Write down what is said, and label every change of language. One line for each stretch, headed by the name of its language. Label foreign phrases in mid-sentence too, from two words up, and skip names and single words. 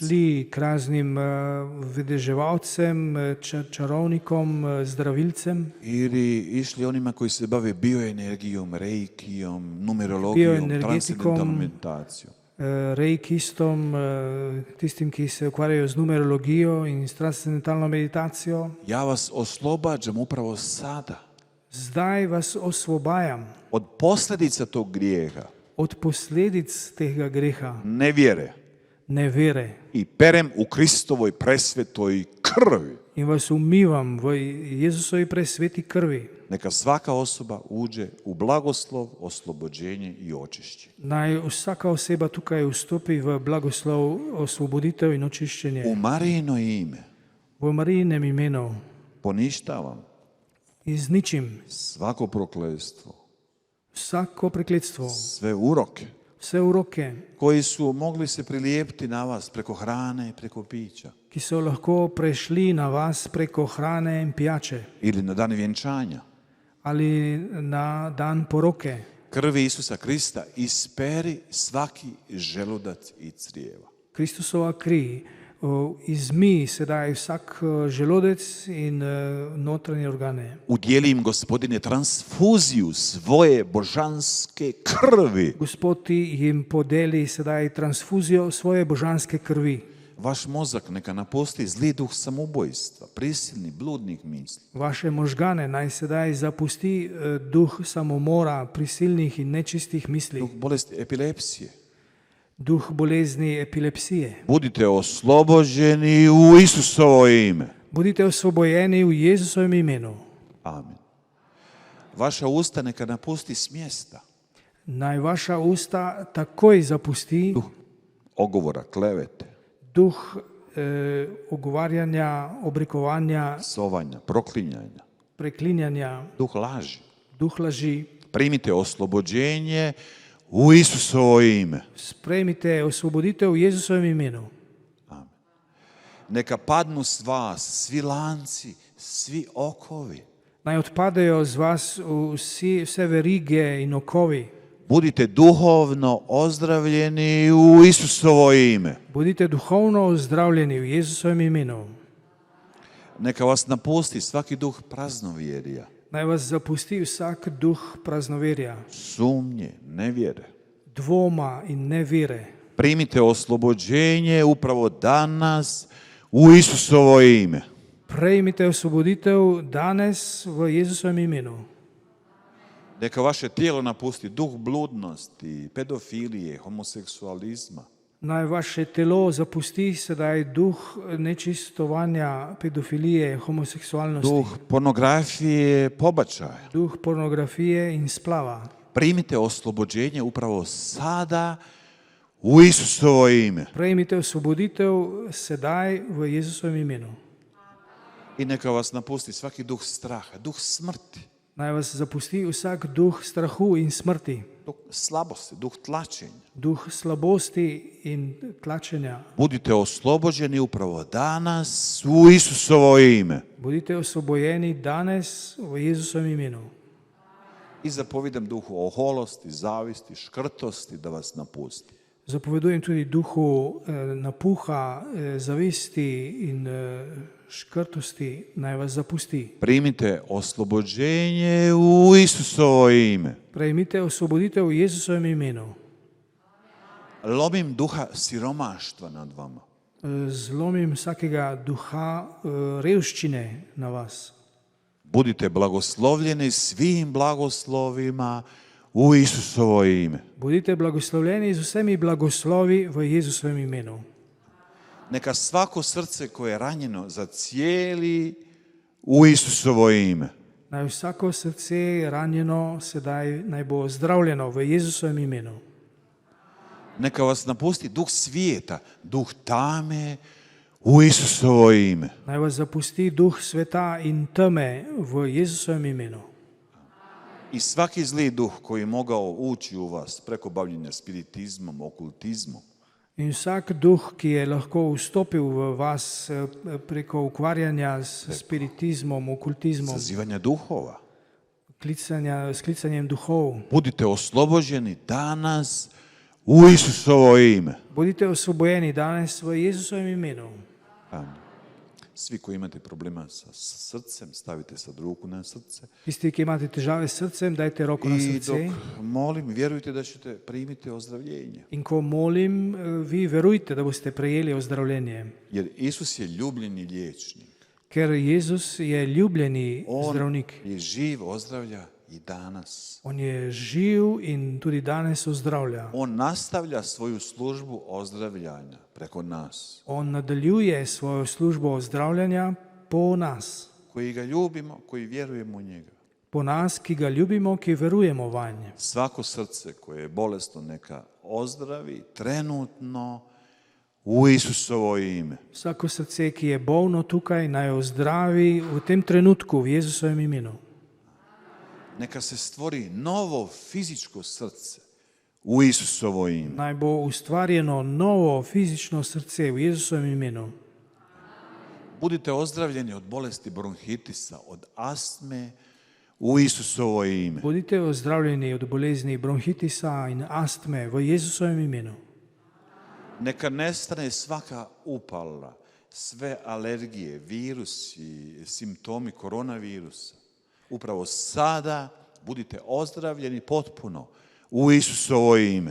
Slovenian: šli k raznim vedeževalcem, čarovnikom, zdravilcem,
Croatian: ili išli onima koji se bave bioenergijom, reikijom, numerologijom, Bioenergetikom, transcendentalnom meditacijom.
Slovenian: reikistom, tistim, ki se ukvarjajo z numerologijo in s transcendentalno meditacijo.
Croatian: Ja vas oslobađam upravo sada
Slovenian: Zdaj vas osvobajam
Croatian: od posljedica tog grijeha,
Slovenian: od posledic tega greha,
Croatian: nevjere,
Slovenian: nevere,
Croatian: i perem u Kristovoj presvetoj krvi.
Slovenian: in vas umivam v Jezusovi presveti krvi.
Croatian: Neka svaka osoba uđe u blagoslov, oslobođenje i očišćenje.
Slovenian: Naj vsaka oseba tukaj vstopi v blagoslov, osvoboditev in očiščenje.
Croatian: U Marijino ime
Slovenian: V Marijinem imenu
Croatian: poništavam
Slovenian: izničim
Croatian: svako prokletstvo,
Slovenian: vsako prekletstvo,
Croatian: sve uroke
Slovenian: vse uroke,
Croatian: koji su mogli se prilijepiti na vas preko hrane i preko pića
Slovenian: ki so lahko prešli na vas preko hrane in pijače
Croatian: ili na dan vjenčanja.
Slovenian: ali na dan poroke.
Croatian: Krvi Isusa Krista isperi svaki želudac i crijeva.
Slovenian: Kristusova kri izmi sedaj vsak želodec in notranje organe.
Croatian: Udjeli im, Gospodine, transfuziju svoje božanske krvi.
Slovenian: Gospod ti jim podeli sedaj transfuzijo svoje božanske krvi.
Croatian: Vaš mozak neka napusti zli duh samobojstva, prisilni, bludnih misli.
Slovenian: Vaše možgane naj sedaj zapusti duh samomora, prisilnih in nečistih misli,
Croatian: Duh bolesti epilepsije.
Slovenian: duh bolezni epilepsije.
Croatian: Budite oslobođeni u Isusovo ime.
Slovenian: Budite osvobojeni v Jezusovem imenu. Amen.
Croatian: Vaša usta neka napusti smjesta.
Slovenian: Naj vaša usta takoj zapusti
Croatian: Duh ogovora, klevete,
Slovenian: duh ogovarjanja, obrekovanja,
Croatian: sovanja, proklinjanja.
Slovenian: preklinjanja,
Croatian: Duh laži.
Slovenian: duh laži,
Croatian: primite oslobođenje u Isusovo ime.
Slovenian: Sprejmite osvoboditev v Jezusovem imenu.
Croatian: Neka padnu s vas svi lanci, svi okovi.
Slovenian: Naj odpadejo z vas vse verige in okovi.
Croatian: Budite duhovno ozdravljeni u Isusovo ime.
Slovenian: Bodite duhovno ozdravljeni v Jezusovem imenu.
Croatian: Neka vas napusti svaki duh praznovjerja,
Slovenian: Naj vas zapusti vsak duh praznoverja,
Croatian: sumnje, nevjere.
Slovenian: dvoma in nevere.
Croatian: Primite oslobođenje upravo danas u Isusovo ime.
Slovenian: Prejmite osvoboditev danes v Jezusovem imenu.
Croatian: Neka vaše tijelo napusti duh bludnosti, pedofilije, homoseksualizma.
Slovenian: Naj vaše telo zapusti sedaj duh nečistovanja, pedofilije, homoseksualnosti,
Croatian: Duh pornografije, pobačaja.
Slovenian: duh pornografije in splava.
Croatian: Primite oslobođenje upravo sada u Isusovo ime.
Slovenian: Prejmite osvoboditev sedaj v Jezusovem imenu.
Croatian: I neka vas napusti svaki duh straha, duh smrti,
Slovenian: Naj vas zapusti vsak duh strahu in smrti,
Croatian: duh slabosti, duh tlačenja.
Slovenian: duh slabosti in tlačenja.
Croatian: Budite oslobođeni upravo danas u Isusovo ime.
Slovenian: Bodite osvobojeni danes v Jezusovem imenu.
Croatian: I zapovijedam duhu oholosti, zavisti, škrtosti da vas napusti.
Slovenian: Zapovedujem tudi duhu napuha, zavesti in škrtosti, naj vas zapusti.
Croatian: Primite oslobođenje u Isusovo ime.
Slovenian: Prejmite osvoboditev v Jezusovem imenu.
Croatian: Lomim duha siromaštva nad vama.
Slovenian: Zlomim vsakega duha revščine na vas.
Croatian: Budite blagoslovljeni svim blagoslovima u Isusovo ime.
Slovenian: Bodite blagoslovljeni z vsemi blagoslovi v Jezusovem imenu.
Croatian: Neka svako srce koje je ranjeno zacijeli u Isusovo ime.
Slovenian: Naj vsako srce ranjeno sedaj naj bo ozdravljeno v Jezusovem imenu.
Croatian: Neka vas napusti duh svijeta, duh tame u Isusovo ime.
Slovenian: Naj vas zapusti duh sveta in teme v Jezusovem imenu.
Croatian: I svaki zli duh koji je mogao ući u vas preko bavljenja spiritizmom, okultizmom,
Slovenian: In vsak duh, ki je lahko vstopil v vas preko ukvarjanja s spiritizmom, okultizmom,
Croatian: zazivanja duhova.
Slovenian: s klicanjem duhov,
Croatian: Budite oslobođeni danas u Isusovo ime.
Slovenian: bodite osvobojeni danes v Jezusovem imenu. Amen.
Croatian: Svi koji imate problema sa srcem, stavite sad ruku na srce.
Slovenian: Tisti, ki imate težave s srcem, dajte roko na
Croatian: I dok
Slovenian: srce.
Croatian: molim, vjerujte da ćete primiti ozdravljenje.
Slovenian: In ko molim, vi verujte, da boste prejeli ozdravljenje.
Croatian: Jer Isus je ljubljeni liječnik.
Slovenian: Ker Jezus je ljubljeni
Croatian: On
Slovenian: zdravnik.
Croatian: je živ, ozdravlja i danas.
Slovenian: On je živ in tudi danes ozdravlja.
Croatian: On nastavlja svoju službu ozdravljanja preko nas,
Slovenian: On nadaljuje svojo službo ozdravljanja po nas.
Croatian: koji ga ljubimo, koji vjerujemo u njega.
Slovenian: Po nas, ki ga ljubimo, ki verujemo vanje.
Croatian: Svako srce koje je bolesno neka ozdravi trenutno u Isusovo ime.
Slovenian: Vsako srce, ki je bolno tukaj, naj ozdravi v tem trenutku v Jezusovem imenu.
Croatian: Neka se stvori novo fizičko srce u Isusovo ime.
Slovenian: Naj bo ustvarjeno novo fizično srce v Jezusovem imenu.
Croatian: Budite ozdravljeni od bolesti bronhitisa, od astme u Isusovo ime.
Slovenian: Bodite ozdravljeni od bolezni bronhitisa in astme v Jezusovem imenu.
Croatian: Neka nestane svaka upala, sve alergije, virusi, simptomi koronavirusa. Upravo sada budite ozdravljeni potpuno u Isusovo ime.